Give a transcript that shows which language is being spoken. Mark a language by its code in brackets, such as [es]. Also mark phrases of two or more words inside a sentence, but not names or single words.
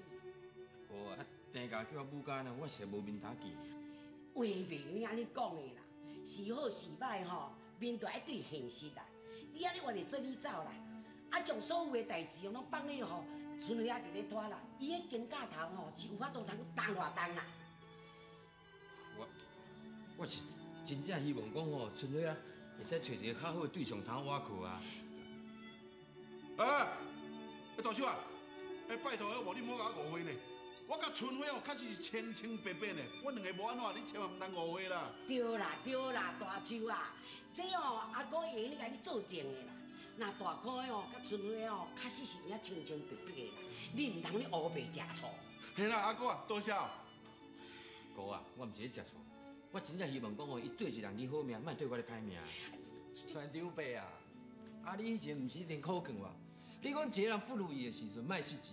[nan] 哥啊，定家叫我母家呢，我实无面打见。话袂你安尼讲的啦，是好是歹吼，面对爱对现实啦。你安尼话着做你走啦，啊将所有的代志拢放咧吼，春花伫咧拖啦，伊迄肩胛头吼是有法度通动偌动啦。我是真正希望讲吼，春花啊，会使找一个较好的对象通我去啊。大叔啊，拜托，无你莫甲我误会呢。我甲春花哦，确实是清清白白呢。我两个无安怎，你千万唔通误会啦。对啦，大舅啊，这哦阿哥会你甲你做证的啦。那大哥哦，甲春花哦，确实是有影清清白白的啦。你唔通咧乌白食醋。嘿啦，阿哥啊，多谢哦。哥啊，我唔是咧食醋，我真正希望讲吼，伊对一人你好命，莫对我咧歹命。船长伯啊，啊你以前唔是一定苦劝我，你讲一个人不如意的时阵，莫失志。